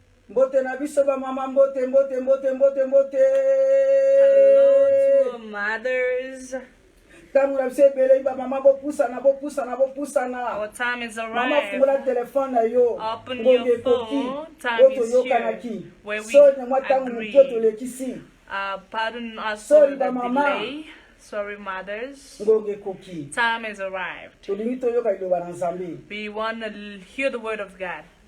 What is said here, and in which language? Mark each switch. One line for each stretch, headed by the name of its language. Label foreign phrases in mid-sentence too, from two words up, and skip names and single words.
Lingala: Mbote na biso ba mama mbote.
English: Hello to mothers. Our time is
Lingala: Mama
English: arrived.
Lingala: fungula telefone na yo.
English: Open your phone. Time is here. Where we agree. Pardon us for the delay. Sorry, mothers. Time has arrived. We want to hear the word of God.